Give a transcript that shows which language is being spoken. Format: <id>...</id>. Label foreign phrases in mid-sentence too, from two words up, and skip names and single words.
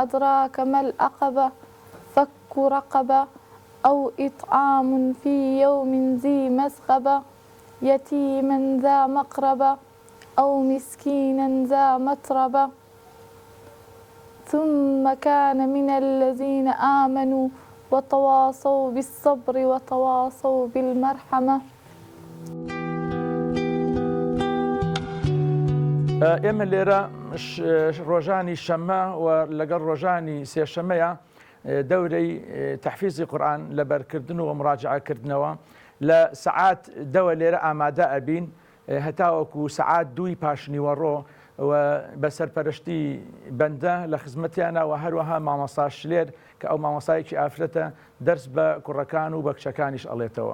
<ar>أدراك ما العقبة فك رقبة أو إطعام في يوم ذي مسغبة يتيما ذا مقربة أو مسكينا ذا متربة ثم كان من الذين آمنوا وتواصوا بالصبر وتواصوا بالمرحمة.</ar> <ckb>ئێمە لێرە ڕۆژانی شەممە و لەگەڵ ڕۆژانی سێشەمەیە دەورەی تەحفیزی قورئان لەبەرکردن و مراجعەکردنەوە لە سەعات دەوە لێرە ئامادە ئەبین هەتاوەکو سەعات 2 پاشنیوەڕۆ و بە سەرپەرشتی بەندە لە خزمەتیانە و هەروەها مامۆستا شلێر کە ئەو مامۆستایەکی ئافرەتە دەرس بە کوڕەکان و بە کچەکانیش ئەڵێتەوە.</ckb>